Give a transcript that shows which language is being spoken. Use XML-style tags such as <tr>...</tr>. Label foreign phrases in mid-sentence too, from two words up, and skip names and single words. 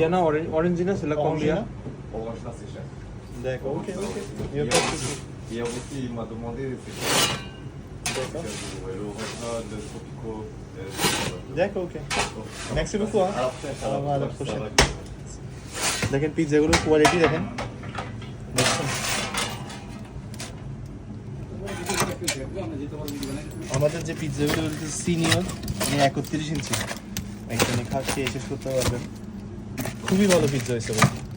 <fr>Il y en a Orangina, c'est la combien? Orange là c'est cher. D'accord, ok, ok. Il y a Hier pas de aussi, souci. hier aussi, il m'a demandé, c'est cher. D'accord. Ouais, le orange là, le tropico. D'accord, ok. Merci beaucoup. À la prochaine. Ça va, à la prochaine. Ça va.</fr> <bn>দেখেন পিৎজাগুলোর কোয়ালিটি দেখেন। আমাদের যে পিৎজাগুলো সিনিয়র, মানে 31 ইঞ্চি, একজনে খেয়ে শেষ করতে পারবেন। খুবই ভালো পিৎজা হয়েছে ভাই।</bn>